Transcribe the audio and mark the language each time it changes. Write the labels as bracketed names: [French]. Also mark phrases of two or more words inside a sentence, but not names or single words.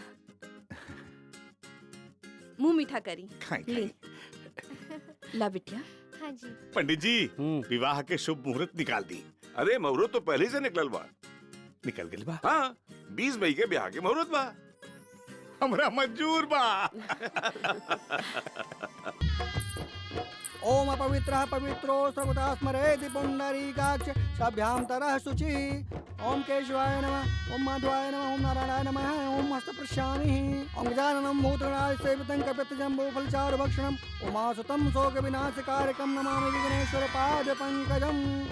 [Bhojpuri] मुंह मीठा करी। ले। ला बिटिया। हाँ जी। पंडित जी विवाह के शुभ मुहूर्त निकाल दी। अरे मुहूर्त तो पहले से निकलल बा। निकल गइल बा? हाँ, 20 मई के ब्याह के मुहूर्त बा। हमरा मंजूर बा। [Sanskrit] ओम अपवित्रः पवित्रो सर्वदा स्मरेति पुंडरीकाक्ष सभ्यांतरः शुचिः। ओम केशवाय नमः, ओम माधवाय नमः, ओम नारायणाय नमः, ओम हस्तप्रशामिः, ओम गजाननं भूतगणाय सेवितं कपितजम्बूफलचारुभक्षणम्, उमासुतं शोकविनाशकारकं नमामि विघ्नेश्वर पादपङ्कजम्।